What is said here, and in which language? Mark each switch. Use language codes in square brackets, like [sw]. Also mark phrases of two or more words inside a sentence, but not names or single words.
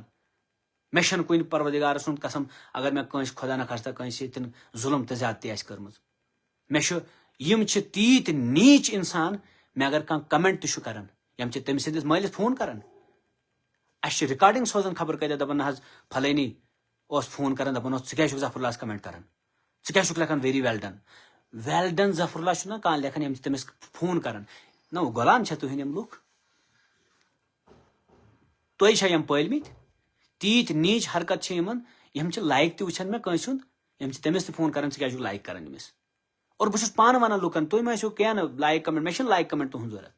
[ks] مےٚ چھنہٕ کُنہِ پروردگار سُنٛد قسم اگر مےٚ کٲنٛسہِ خۄدا نخواستہ کٲنٛسہِ سۭتۍ ظُلم تہٕ زیادتی آسہِ کٔرمٕژ. مےٚ چھُ یِم چھِ تیٖتۍ نیٖچ انسان، مےٚ اگر کانٛہہ کمنٹ تہِ چھُ کران یِم چھِ تٔمۍ سٕنٛدِس مٲلِس فون کران، اسہِ چھِ رِکاڈنگ سوزان خبر کتٮ۪تھ دپان نہ حظ فلٲنی اوس فون کران دپان اوس ژٕ کیٛازِ چھُکھ ظفر اللہس کمنٹ کران، ژٕ کیٛازِ چھُکھ لیکھان [en] very well done. well done [ks] ظفر اللہ چھُنہ کانٛہہ لیکھان یِم چھِ تٔمِس فون کران. نہ غلام چھا تُہنٛدۍ یِم لُکھ؟ تُہۍ چھا یِم پٲلمٕتۍ؟ تیٖتۍ نیٖچ حرکت چھِ یِمن. یِم چھِ لایک تہِ وٕچھان مےٚ کٲنٛسہِ ہُنٛد، یِم چھِ تٔمِس تہِ فون کران ژٕ کیٛازِ چھُکھ لایک کران أمِس. اور بہٕ چھُس پانہٕ ونان لُکن تُہۍ ما ٲسِو کینٛہہ نہٕ لایک کمنٹ، مےٚ چھُنہٕ لایک کمنٹ تُہنٛد ضوٚرتھ.